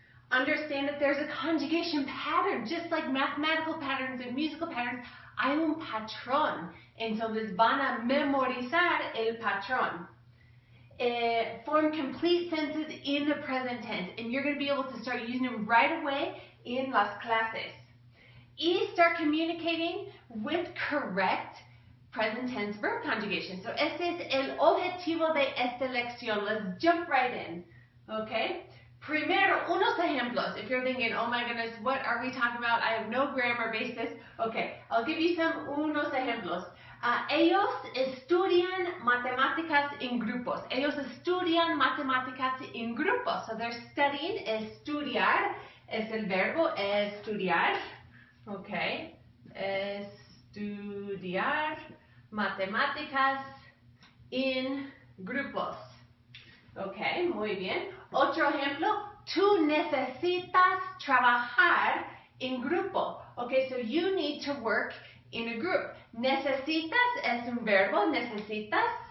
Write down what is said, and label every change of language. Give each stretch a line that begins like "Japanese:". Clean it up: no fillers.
English: Understand that there's a conjugation pattern, just like mathematical patterns and musical patterns.
Spanish: Hay un patrón. Entonces van a memorizar el patrón.
English: Form complete sentences in the present tense, and you're going to be able to start using them right away in
Spanish: las clases.
English: Y start communicating with correct present tense verb conjugation.
Spanish: So este es el objetivo de esta lección.
English: Let's jump right in. Okay?
Spanish: Primero, unos ejemplos.
English: If you're thinking, oh my goodness, what are we talking about? I have no grammar basis. Okay, I'll give you
Spanish: unos ejemplos. Ellos estudian matemáticas en grupos. Ellos estudian matemáticas en grupos.
English: So they're studying,
Spanish: estudiar, es el verbo estudiar. Okay, estudiar matemáticas en grupos. Okay, muy bien. Otro ejemplo, tú necesitas trabajar en grupo.
English: Okay, so you need to work in a group.
Spanish: Necesitas es un verbo, necesitas.